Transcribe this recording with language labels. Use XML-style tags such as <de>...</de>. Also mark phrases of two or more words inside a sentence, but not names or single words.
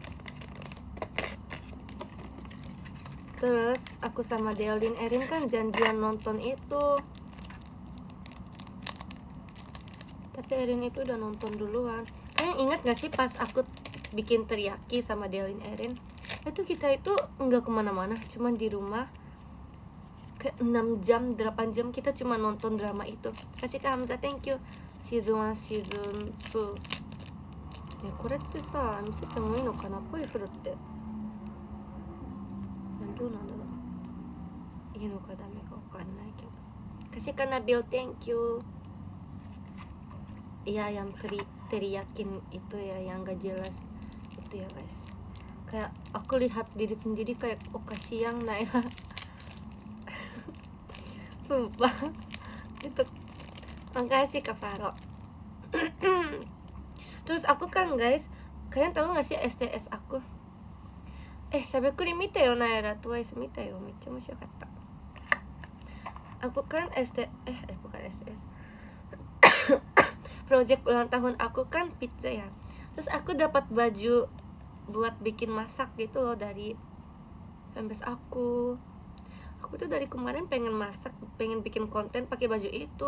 <id>Terus aku sama Delin Erin kan janjian nonton itu, tapi Erin itu udah nonton duluan. Kalian ingat gak sih pas aku bikin teriyaki sama Delin Erin, itu kita itu nggak kemana-mana, cuman di rumah ke 6 jam 8 jam kita cuma nonton drama itu. Kasih ke Hamza,</id> <en>thank you. Season 1 season 2</en> <ja>これってさ見せてもいいのかな、ポイフルって。どうなんだろう、いいのかダメかわかんないけど。</ja> <id>Kasih ke Nabil,</id> <en>thank you.</en> <id>Iya yang teriyakin itu ya, yang gak jelas itu ya guys. Kayak aku lihat diri sendiri kayak kasihan Naila. Sumpah itu. Makasih Kak Faro. Terus aku kan guys, kalian tahu gak sih STS aku?</id> <ja>しゃべくり見たよナイラ、TWICE 見たよ、めっちゃ面白かった。</ja> <id>Aku kan bukan STS. Project ulang tahun aku kan pizza ya. Terus aku dapat baju buat bikin masak gitu loh dari fanbase aku. Aku tuh dari kemarin pengen masak, pengen bikin konten pakai baju itu.</id>